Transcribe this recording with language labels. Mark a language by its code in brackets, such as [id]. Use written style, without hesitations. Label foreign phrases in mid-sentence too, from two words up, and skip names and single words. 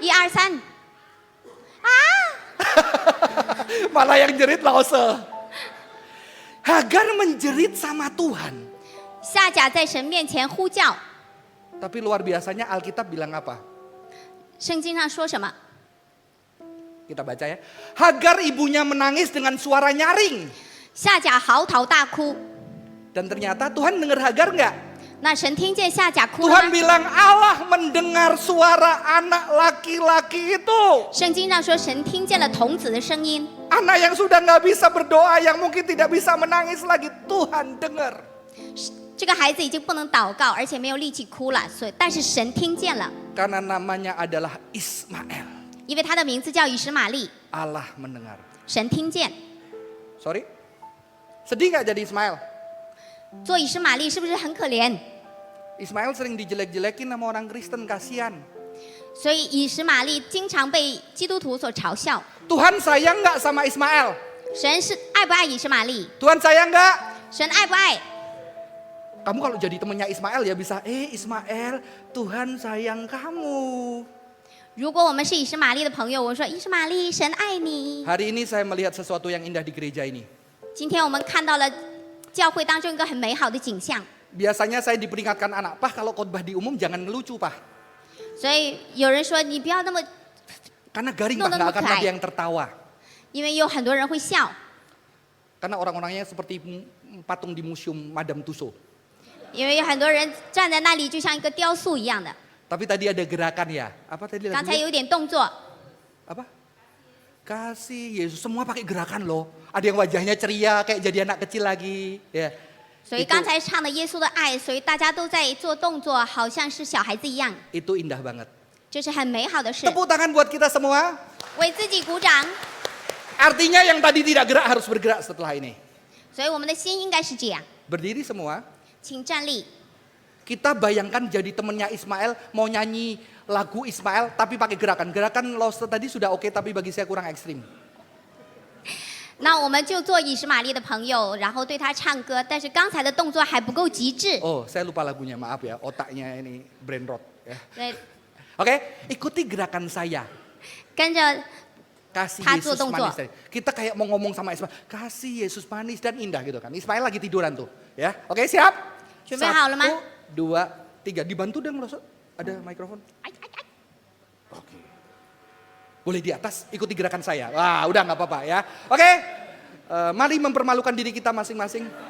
[zh] 1、2、3。啊！ [id] Malah yang jerit Lause. Hagar menjerit sama Tuhan. [zh] 夏甲在神面前呼叫， [id] Tapi luar biasanya Alkitab bilang apa? [zh] 圣经上说什么？ [id] Kita baca ya. Hagar ibunya menangis dengan suara nyaring. [zh] 夏甲嚎啕大哭， [id] Dan ternyata Tuhan dengar Hagar nggak? [zh] 那神听见夏甲哭了 [id] Tuhan [zh] 吗？ [id] bilang Allah mendengar suara anak laki-laki itu. [zh] 圣经上说神听见了童子的声音， [id] Anak yang sudah nggak bisa berdoa, yang mungkin tidak bisa menangis lagi, Tuhan dengar. [zh] 这个孩子已经不能祷告，而且没有力气哭了，所以但是神听见了， [id] Karena namanya adalah Ismael. [zh] 因为他的名字叫以实玛利， [id] Allah mendengar. [zh] 神听见。 [id] Sorry? Sedih nggak jadi Ismail? [zh] 做以实玛利是不是很可怜？ [id] Ismail sering dijelek-jelekin sama orang Kristen, kasihan. [zh] 所以以实玛利经常被基督徒所嘲笑。 [id] Tuhan sayang nggak sama Ismail? [zh] 神是爱不爱以实玛利？ [id] Tuhan sayang nggak? [zh] 神爱不爱？ [id] Kamu kalau jadi temennya Ismail ya bisa, Ismail, Tuhan sayang kamu. [zh] 如果我们是以实玛利的朋友，我说以实玛利，神爱你。 [id] Hari ini saya melihat sesuatu yang indah di gereja ini. [zh] 今天我们看到了教会当中一个很美好的景象， [id] Biasanya saya diperingatkan anak, Pak kalau khotbah di umum jangan ngelucu, Pak. [zh] 所以有人说你不要那么， [id] Karena garing, Pak, [en] No, no, [id] nggak no, akan Kai. ada yang tertawa. [zh] 因为有很多人会笑， [id] Karena orang-orangnya seperti patung di museum Madame Tussauds. [zh] 因为有很多人站在那里就像一个雕塑一样的。 [id] Tapi tadi ada gerakan ya. Apa tadi [zh] 刚才 [id] lagunya? [zh] 有点动作， [id] Apa? Kasih Yesus, semua pakai gerakan loh. Ada yang wajahnya ceria kayak jadi anak kecil lagi, ya. [zh] 所以刚才唱的耶稣的爱，所以大家都在做动作，好像是小孩子一样， [id] Itu indah banget. [zh] 这是很美好的事。 [id] Tepuk tangan buat kita semua. [zh] 为自己鼓掌。 [id] Artinya yang tadi tidak gerak harus bergerak setelah ini. [zh] 所以我们的心应该是这样， [id] Berdiri semua. [zh] 请站立。 [id] Kita bayangkan jadi temennya Ismail mau nyanyi lagu Ismail tapi pakai gerakan. Gerakan Lost tadi sudah oke tapi bagi saya kurang ekstrim. [zh] 那我们就做以实玛利的朋友，然后对他唱歌，但是刚才的动作还不够极致。 [id] Oh, saya lupa lagunya, maaf ya. Otaknya ini [en] brain rot [id] ya. [zh] 对， [id] Oke, ikuti gerakan saya. [zh] 跟着 [id] Kasih Ta Yesus tuh, manis. Kita kayak mau ngomong sama Ismail, kasih Yesus manis dan indah gitu kan. Ismail lagi tiduran tuh, ya. Oke, siap? [zh] 准备好了吗？ [id] 1, 2, 3. Dibantu dong, Loso. Ada mikrofon. Oke. Boleh di atas, ikuti gerakan saya. Wah, udah nggak apa-apa ya. Oke, mari mempermalukan diri kita masing-masing.